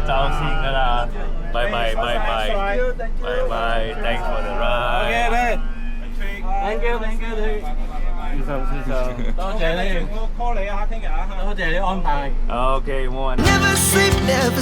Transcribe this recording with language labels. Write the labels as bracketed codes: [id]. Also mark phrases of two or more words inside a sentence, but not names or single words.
[yue] 先㗎啦，拜拜拜拜拜拜 ， [en] thanks for the ride。 Thank you， [yue] 先生，多謝你，我 call 你啊，聽日啊，多謝你安排。 OK，冇問題。 [en] Never sleep,